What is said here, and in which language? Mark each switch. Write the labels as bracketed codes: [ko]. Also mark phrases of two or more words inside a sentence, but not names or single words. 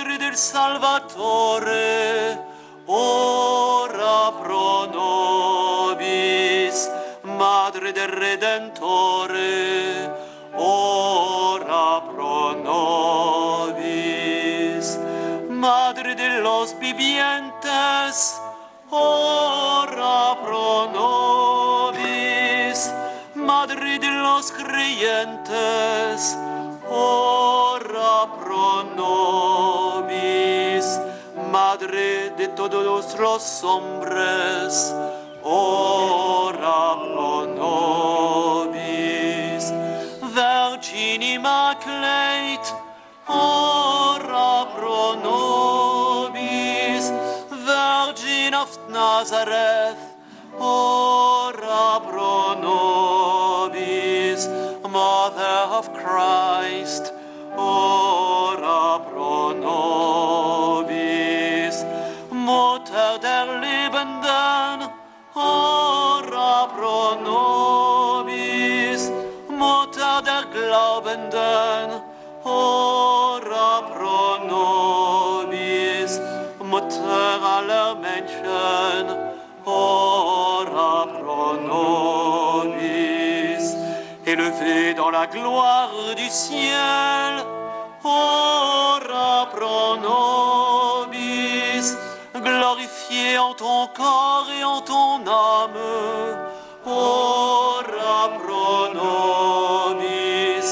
[it] del Salvatore, [la] ora pro nobis. [it] Madre del Redentore, [la] ora pro nobis. [es] Madre de los vivientes, [la] ora pro nobis. [es] Madre de los creyentes, [la] ora pro nobis. [es] Madre de todos los hombres, [la] ora pro nobis. [en] Virgin Immaculate, [la] ora pro nobis. [en] Virgin of Nazareth, [la] ora pro nobis. [en] Mother of Christ, [la] ora pro nobis. [de] Mutter der Lebenden, [la] ora pro nobis. [de] Mutter der Glaubenden, [la] ora pro nobis. [de] Mutter aller Menschen, [la] ora pro nobis. [fr] Élevée dans la gloire du ciel, [la] ora pro nobis. [fr] Glorifié en ton corps et en ton âme, [la] ora pro nobis.